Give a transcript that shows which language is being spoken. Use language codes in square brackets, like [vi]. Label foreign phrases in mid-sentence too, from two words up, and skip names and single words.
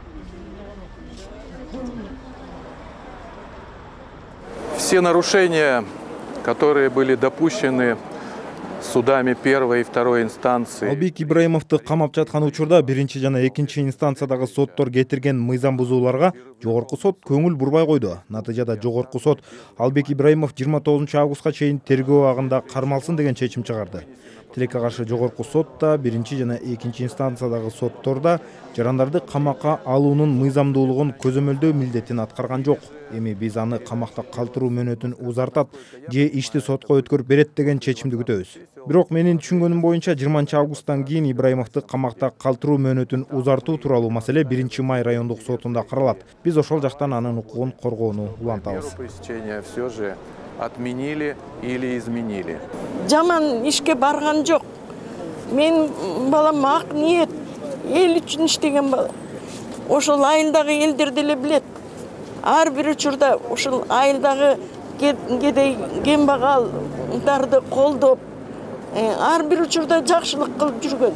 [ru] Все нарушения, которые были допущены судами первой и второй инстанции. [ky] Албек Ибраимовду камап жаткан учурда биринчи жана экинчи инстанциядагы соттор кетирген мыйзам бузууларга жогорку сот көңүл бурбай койду. Натыйжада жогорку сот Албек Ибраимов 29 августка чейин тергөө абагында кармалсын деген чечим чыгарды. Тилекке каршы жогорку сот да биринчи жана экинчи инстанциядагы сотторда жарандарды камакка алуунун мыйзамдуулугун көзөмөлдөө милдетин аткарган жок. Эми биз аны камакта калтыруу мөөнөтүн узартат же ишти сотко өткөрүп берет деген чечимди күтөбүз. Бирок менин түшүнгөнүм боюнча 20 августтан кийин Ибраимовду камакта калтыруу мөөнөтүн узартуу тууралуу маселе 1 май райондук сотунда каралат. Биз ошол жактан анын укугун коргоону улантабыз. [ru] Все же отменили или изменили. [ky] Жаман ишке барган жок. Мен балам ак ниет, эл үчүн иштеген бала. Ошол айылдагы элдер деле билет. Ар бир учурда ушул айылдагы кедей кембагалдарды колдоп, ар бир учурда жакшылык кылып жүргөн.